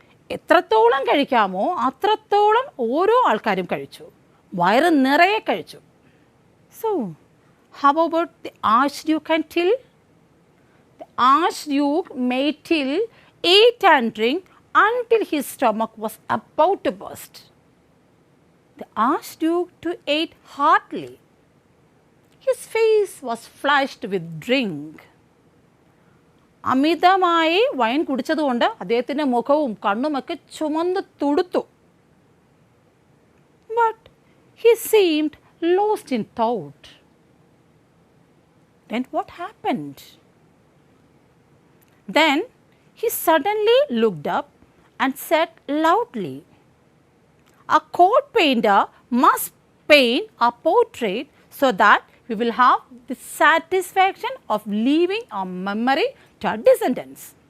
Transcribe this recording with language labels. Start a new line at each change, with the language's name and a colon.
Malayalam: എത്രത്തോളം കഴിക്കാമോ അത്രത്തോളം ഓരോ ആൾക്കാരും കഴിച്ചു. വയറ് നിറയെ കഴിച്ചു.
English: So, how about the Archduke and Till? The Archduke made Till eat and drink until his stomach was about to burst. The Archduke too ate heartily. His face was flushed with drink.
Malayalam: അമിതമായി wine കുടിച്ചതുകൊണ്ട് അദ്ദേഹത്തിൻ്റെ മുഖവും കണ്ണുമൊക്കെ ചുമന്ന് തുടുത്തു.
English: But he seemed lost in thought. Then what happened? Then he suddenly looked up and said loudly, "A court painter must paint a portrait so that we will have the satisfaction of leaving a memory to our descendants.